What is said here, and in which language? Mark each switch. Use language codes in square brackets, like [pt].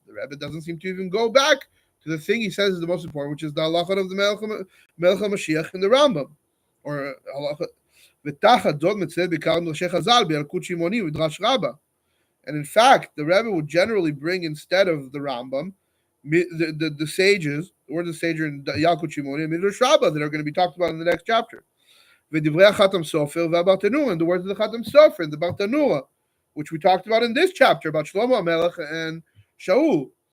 [en] The Rebbe doesn't seem to even go back to the thing he says is the most important, which is the halachot of the Melech HaMashiach in the Rambam. Or halachot. [he] ותחת זאת מצטט בעיקר מדרשי חז"ל, בילקוט שמעוני ובדרש רבה. [en] And in fact, the Rebbe would generally bring instead of the Rambam, the sages, or the sage in Yalkut Shimoni and Midrash Rabbah that are going to be talked about in the next chapter. V'divrei Chatam Sofer v'Bartanura, and the words of the Chatam Sofer and the Bartanura, which we talked about in this chapter about Shlomo HaMelech and Shaul.